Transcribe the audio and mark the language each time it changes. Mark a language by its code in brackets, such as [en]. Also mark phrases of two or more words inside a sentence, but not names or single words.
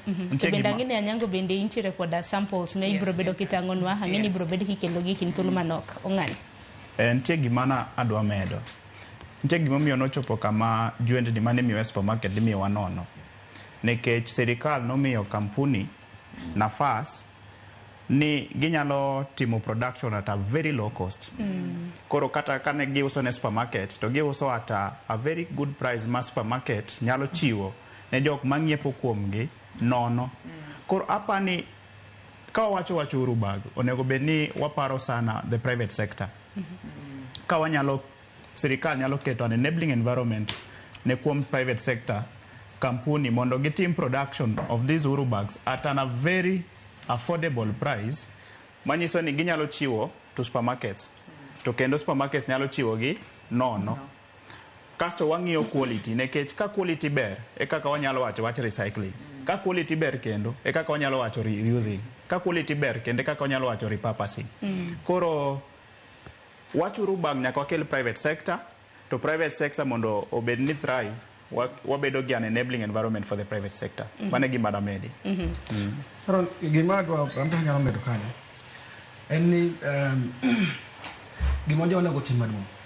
[luo] Bende ang'ini anyango bende intiere koda samples ma ibro bedo kitang'onwa, ang'ini ibro bedo kikelogi kin thuolo manok. Ong'any. Nitie gimana adwa medo. Nitie gimomiyo nochopo kama jwendni mane miyo supermarket imiyowa nono. Nikech sirkal nomiyo kampuni nafas ni ginyalo timo [en] production at a very low cost. [luo] Koro kata kane giuso ne supermarket to giuso [en] at a very good price [luo] ma supermarket nyalo chiwo ne jok mang'iepo kuomgi nono. Koro apani ka wacho Uhuru Bag onego bedni waparo sana [en] the private sector. [luo] Ka wanyalo sirkal nyalo keto [en] an enabling environment [luo] ne kuom [en] private sector [luo] kampuni mondo gitim [en] production of these Uhuru Bags at a very affordable price, [luo] manyiso ni ginyalo chiwo [en] to supermarkets. [luo] To kendo supermarkets nyalo chiwo gi nono. Kasto wang'iyo quality, nekech ka quality ber e kaka wanyalo wacho recycling. Ka quality ber kendo e kaka wanyalo wacho reusing. Ka quality ber kendo e kaka wanyalo wacho repurposing. Koro wach Uhuru Bag nyaka wakel [en] private sector, [luo] to [en] private sector [luo] mondo obed ni thrive, wabedo gi [en] an enabling environment for the private sector. [luo] Mane gima damedi. Ron, gima dwa nyalo medo kanyo en ni gima onego tim maduong'.